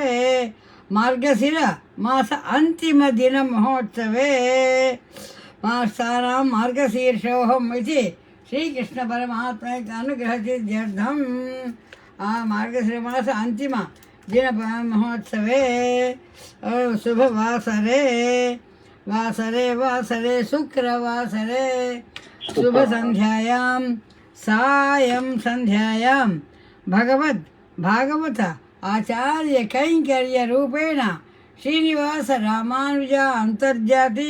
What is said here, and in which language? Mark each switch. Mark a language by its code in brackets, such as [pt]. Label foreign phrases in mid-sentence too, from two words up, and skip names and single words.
[sa] మార్గశిర మాస అంతిమ దిన మహోత్సవే మాసానాం మార్గశీర్షోహం ఇది శ్రీకృష్ణ పరమాత్మ అనుగ్రహసిద్ధ్యర్థం ఆ మార్గశిర మాస అంతిమ దిన మహోత్సవే శుభవాసరే वासरे वासरे शुक्रवासरे शुभसन्ध्यायां सायं सन्ध्यायां भागवत आचार्यकैङ्कर्यरूपेण श्रीनिवास रामानुज अन्तर्जातीय